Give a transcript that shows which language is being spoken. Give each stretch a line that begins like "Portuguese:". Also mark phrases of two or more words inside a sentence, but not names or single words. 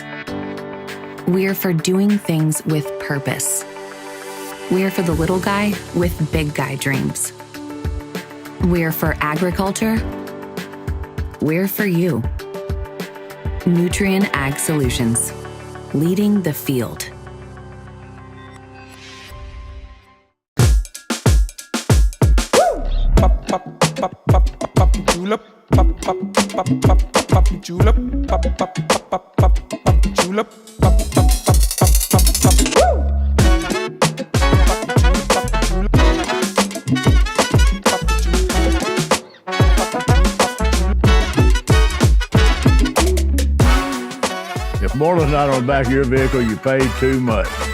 English: We're for doing things with purpose. We're for the little guy with big guy dreams. We're for agriculture. We're for you. Nutrien Ag Solutions, leading the field. Julep, pop, pop, pop, pop, pop, julep, pop, pop, pop, pop, pop, julep, pop, pop, pop, pop, pop, woo! If Moreland's not on the back of your vehicle, you paid too much.